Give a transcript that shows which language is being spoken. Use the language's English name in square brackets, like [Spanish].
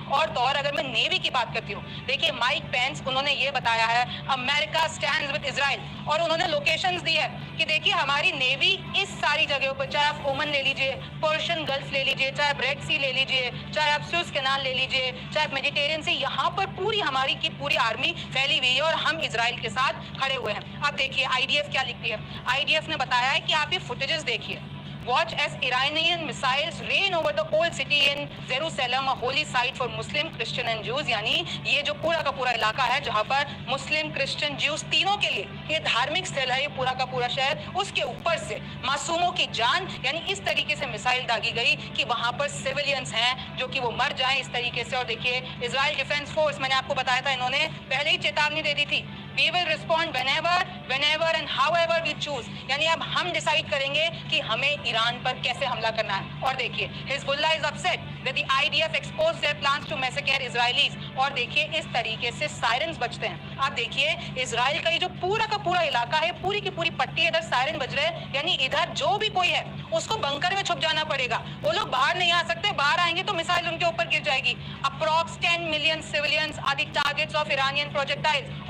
[Hindi] और तो और अगर मैं नेवी की बात करती हूँ, देखिए माइक पेंस उन्होंने ये बताया है [English] America stands with Israel [Hindi] और उन्होंने लोकेशंस दी है कि देखिए हमारी नेवी इस सारी जगहों पर, चाहे आप ओमन ले लीजिए, पर्शियन गल्फ ले लीजिए, चाहे आप रेड सी ले लीजिए, चाहे आप सुएज कैनाल ले लीजिए, चाहे आप मेडिटेरियन से, यहाँ पर पूरी हमारी की पूरी आर्मी फैली हुई है और हम इजराइल के साथ खड़े हुए हैं। अब देखिए आईडीएफ क्या लिखती है। आईडीएफ ने बताया है कि आप ये फुटेजेस देखिए। [English] Watch as Iranian missiles rain over the old city in Jerusalem, a holy site for Muslim, Christian and Jews। [Hindi] यानी ये जो पूरा का पूरा इलाका है जहाँ पर मुस्लिम, क्रिश्चियन, ज्यूज तीनों के लिए ये धार्मिक स्थल है, ये पूरा का पूरा शहर, उसके ऊपर से मासूमों की जान यानी इस तरीके से मिसाइल दागी गई कि वहाँ पर सिविलियंस हैं जो कि वो मर जाएं इस तरीके से। और देखिए इजराइल डिफेंस फोर्स, मैंने आपको बताया था, इन्होंने पहले ही चेतावनी दे दी थी, [English] We will respond whenever and however we choose। [Hindi] यानी अब हम डिसाइड करेंगे कि हमें ईरान पर कैसे हमला करना है। और देखिए [English] Hezbollah is upset that the IDF exposed their plans to massacre Israelis। [Hindi] और देखिए इस तरीके से सायरन्स बजते हैं। आप देखिए इजराइल का ये जो पूरा का पूरा इलाका है, पूरी की पूरी पट्टी, इधर सायरन बज रहे हैं, यानी इधर जो भी कोई है उसको बंकर में छुप जाना पड़ेगा। वो लोग बाहर नहीं आ सकते, बाहर आएंगे तो मिसाइल उनके ऊपर गिर जाएगी। [English] Approx 10 million civilians are the targets of Iranian projectiles.